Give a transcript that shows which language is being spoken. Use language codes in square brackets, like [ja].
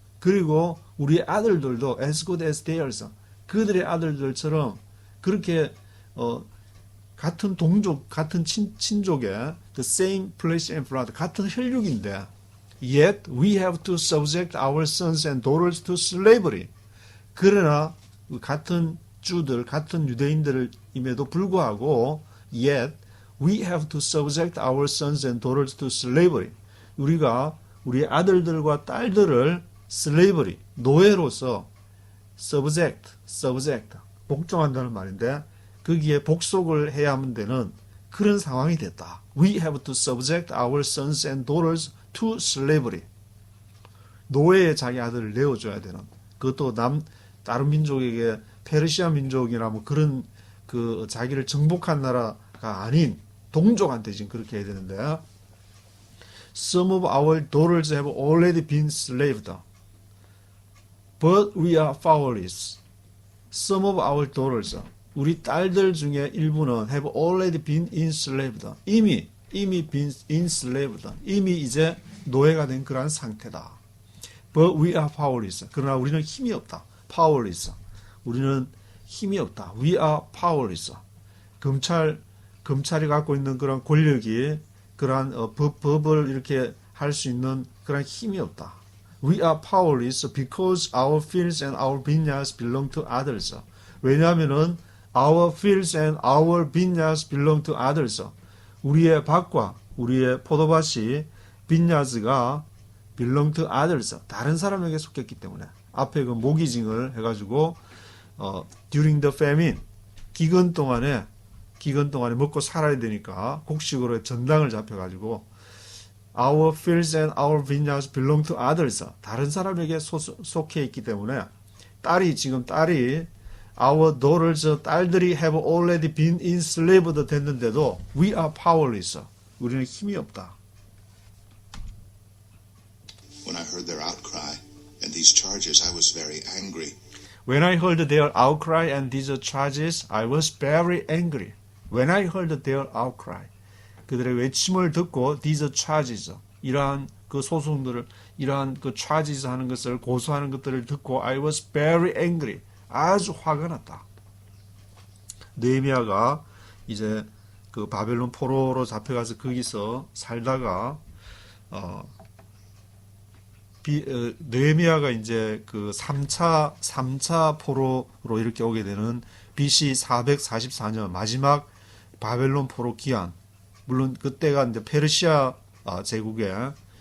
[ko] 그리고 우리 아들들도 [en] as good as theirs. [ko] 그들의 아들들처럼 그렇게 같은 동족, 같은 친족의 [en] the same flesh and blood, [ko] 같은 혈육인데, [en] yet we have to subject our sons and daughters to slavery. [ko] 그러나 같은 주들, 같은 유대인들임에도 불구하고 [en] yet we have to subject our sons and daughters to slavery. [ko] 우리가 우리 아들들과 딸들을 slavery, 노예로서 subject, 복종한다는 말인데, 거기에 복속을 해야만 되는 그런 상황이 됐다. [en] We have to subject our sons and daughters to slavery. [ko] 노예에 자기 아들을 내어줘야 되는, 그것도 다른 민족에게 페르시아 민족이나 뭐 그런 그 자기를 정복한 나라가 아닌 동족한테 지금 그렇게 해야 되는데, [en] Some of our daughters have already been enslaved, but we are powerless. Some of our daughters, [ko] 우리 딸들 중에 일부는 [en] have already been enslaved. 이미 been enslaved. [ko] 이미 이제 노예가 된 그러한 상태다. [en] But we are powerless. [ko] 그러나 우리는 힘이 없다. [en] powerless. [ko] 우리는 힘이 없다. [en] We are powerless. [ko] 검찰이 갖고 있는 그런 권력이 그러한 법을 이렇게 할 수 있는 그런 힘이 없다. [en] We are powerless because our fields and our vineyards belong to others. 왜냐하면은 our fields and our vineyards belong to others. [ko] 우리의 밭과 우리의 포도밭이 vineyards가 [en] belong to others. [ko] 다른 사람에게 속했기 때문에 앞에 그 모기징을 해가지고 [en] during the famine [ko] 기근 동안에 먹고 살아야 되니까 곡식으로 전당을 잡혀가지고 [en] our fields and our vineyards belong to others. [ko] 다른 사람에게 속해 있기 때문에 딸이 [en] our daughters [ko] 딸들이 [en] have already been enslaved [ko] 됐는데도 [en] we are powerless. [ko] 우리는 힘이 없다. [en] When I heard their outcry and these charges, I was very angry. When I heard their outcry and these charges, I was very angry. When I heard their outcry, [ko] 그들의 외침을 듣고 [en] these charges, [ko] 이러한 그 소송들을, 이러한 그 [en] charges [ko] 하는 것을 고소하는 것들을 듣고 [en] I was very angry. [ko] 아주 화가 났다. 느헤미야가 이제 그 바벨론 포로로 잡혀가서 거기서 살다가 느헤미야가 이제 그 3차 포로로 이렇게 오게 되는 BC 444년 마지막 바벨론 포로 기한, 물론 그때가 이제 페르시아 제국의